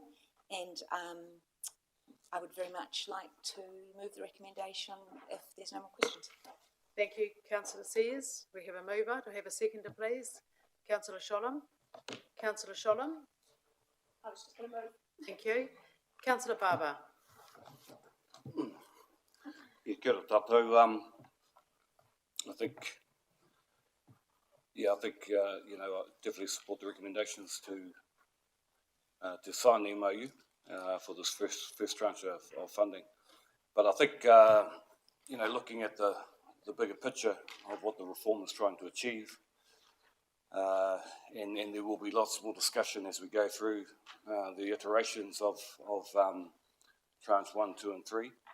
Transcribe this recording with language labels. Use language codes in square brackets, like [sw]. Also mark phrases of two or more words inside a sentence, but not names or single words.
[en] And I would very much like to move the recommendation if there's no more questions. Thank you, Councillor Sears. We have a mover. Do I have a seconder, please? Councillor Sholem. Councillor Sholem. I was just going to move. Thank you. Councillor Barber. Yeah, [mi] kia ora tātou. [en] I think, I definitely support the recommendations to sign the MOU for this first tranche of funding. But I think, looking at the bigger picture of what the reform is trying to achieve, and there will be lots more discussion as we go through the iterations of tranche 1, 2 and 3.